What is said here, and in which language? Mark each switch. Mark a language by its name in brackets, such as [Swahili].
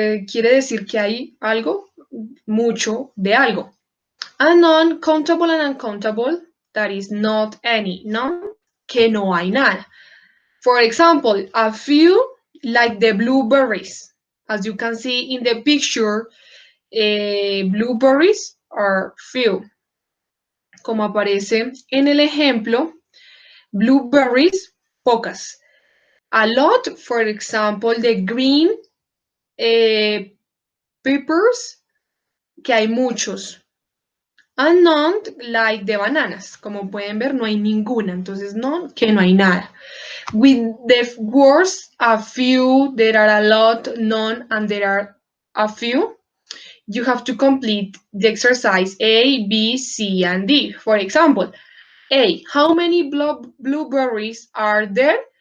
[Spanish] Quiere decir que hay algo, mucho de algo. [English] And non-countable and uncountable, that is not any. None, [Spanish] que no hay nada. [English] For example, a few like the blueberries. As you can see in the picture, blueberries are few. [Spanish] Como aparece en el ejemplo, blueberries, pocas. [English] A lot, for example, the green peppers, [Spanish] que hay muchos. [English] And none, like the bananas. [Spanish] Como pueden ver, no hay ninguna. Entonces, none, que no hay nada. [English] With the words a few, there are a lot, none, and there are a few, you have to complete the exercise A, B, C, and D. For example, A, how many blueberries are there?